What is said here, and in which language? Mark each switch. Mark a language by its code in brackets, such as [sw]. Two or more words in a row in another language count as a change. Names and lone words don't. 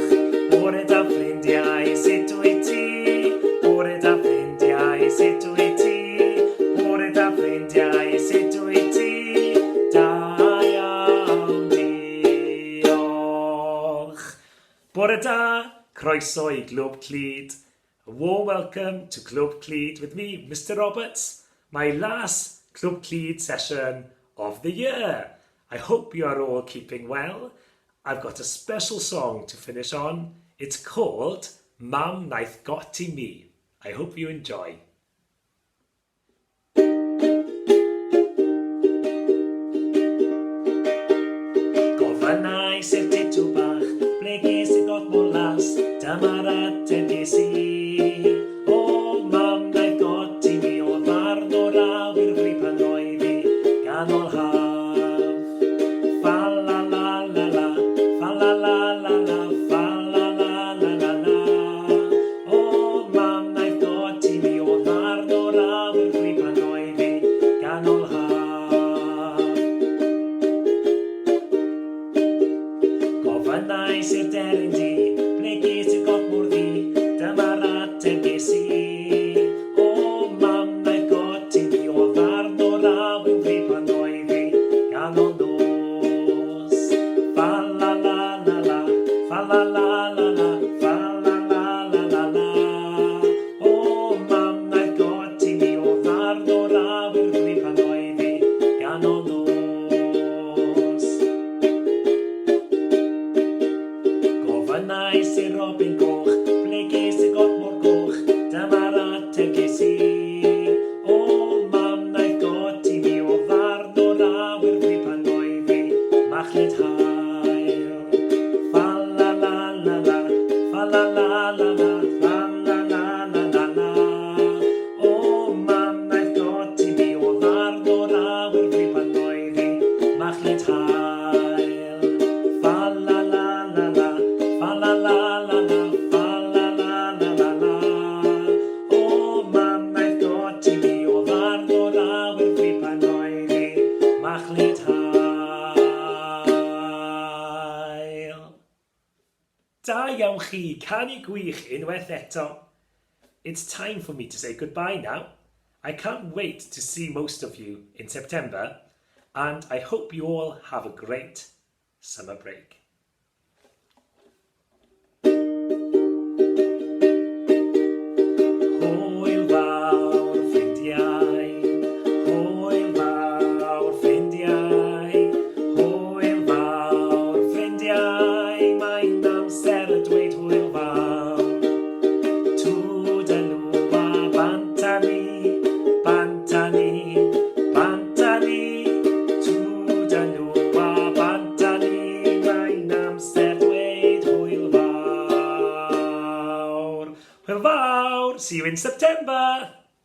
[cy] Bore da ffrindiau, sut wyt ti? Bore da ffrindiau, sut wyt ti? Bore da ffrindiau, sut wyt ti? Da iawn, diolch. Bore da, croeso I Clwb Clyd. [en] A warm welcome to Clwb Clyd with me, Mr. Roberts, my last Clwb Clyd session of the year. I hope you are all keeping well. I've got a special song to finish on. It's called wnaeth I mi. I hope you enjoy. [cy] Gofynnais i'r titw bach, ble ges I got mor las, dyma'r ateb ges I. O, wnaeth I mi, o ddarn o'r awyr fri pan oedd I ganol haf. Fa la la la la, fa la la la la, fa la la la la la. O, wnaeth I mi, o ddarn o'r awyr fri pan oedd I ganol haf. Gofynnais i'r deryn di, ble ges I got mor ddi, dyma'r ateb ges I. O, wnaeth I mi, o ddarn o'r awyr fri pan oedd I ganol nos. Fa la la la la, fa la la la la, fa la la la la la. O, wnaeth I mi, o ddarn o'r awyr fri pan oedd I ganol nos. Gofynnais i'r robin goch, ble ges I got mor goch, dyma'r ateb ges I. O, wnaeth I mi, o ddarn o'r awyr fri pan oedd I machlud hael. Fa la la la la, fa la la la la, fa la la la la la. O, wnaeth I mi, o ddarn o'r awyr fri pan oedd I machlud hael. Fa la la la la, fa la la la la, fa la la la la la. O, wnaeth I mi, o ddarn o'r awyr fri pan oedd I machlud hael. Da iawn chi, canu gwych unwaith eto. [en] It's time for me to say goodbye now. I can't wait to see most of you in September, and I hope you all have a great summer break. [cy] Hwyl fawr ffrindiau, hwyl fawr ffrindiau, hwyl fawr ffrindiau, mae'n amser y dweud hwyl fawr. Twda nhw a banta ni, banta ni, banta ni. Twda nhw a banta ni, mae'n amser dweud hwyl fawr. Hwyl fawr! [en] See you in September!